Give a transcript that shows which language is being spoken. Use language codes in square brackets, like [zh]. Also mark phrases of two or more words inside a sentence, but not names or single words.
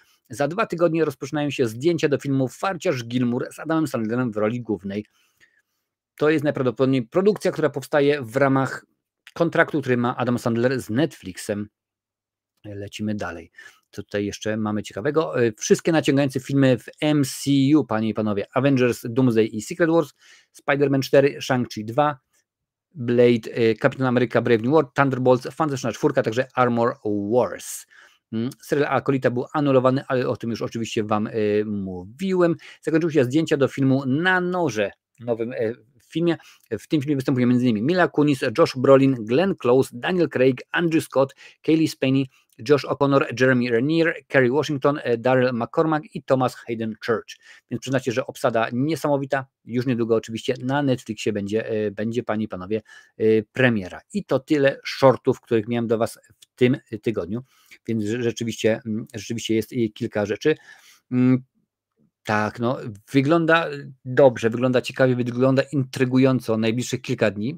[pl] Za 2 tygodnie rozpoczynają się zdjęcia do filmu Farciarz Gilmour z Adamem Sandlerem w roli głównej. To jest najprawdopodobniej produkcja, która powstaje w ramach kontraktu, który ma Adam Sandler z Netflixem. Lecimy dalej. Co tutaj jeszcze mamy ciekawego? Wszystkie naciągające filmy w MCU, panie i panowie. Avengers, Doomsday i Secret Wars, Spider-Man 4, Shang-Chi 2, Blade, Captain America Brave New World, Thunderbolts, Fantastyczna Czwórka, także Armor Wars. Serial Akolita był anulowany, ale o tym już oczywiście wam mówiłem. Zakończyły się zdjęcia do filmu Na Noże, nowym filmie. W tym filmie występują m.in. Mila Kunis, Josh Brolin, Glenn Close, Daniel Craig, Andrew Scott, Kaylee Spaney, Josh O'Connor, Jeremy Renner, Kerry Washington, Daryl McCormack i Thomas Hayden Church. Więc przyznacie, że obsada niesamowita. Już niedługo oczywiście na Netflixie będzie panie i panowie premiera. I to tyle shortów, których miałem do was w tym tygodniu. Więc rzeczywiście jest kilka rzeczy. Tak, no wygląda dobrze, wygląda ciekawie, wygląda intrygująco najbliższych kilka dni.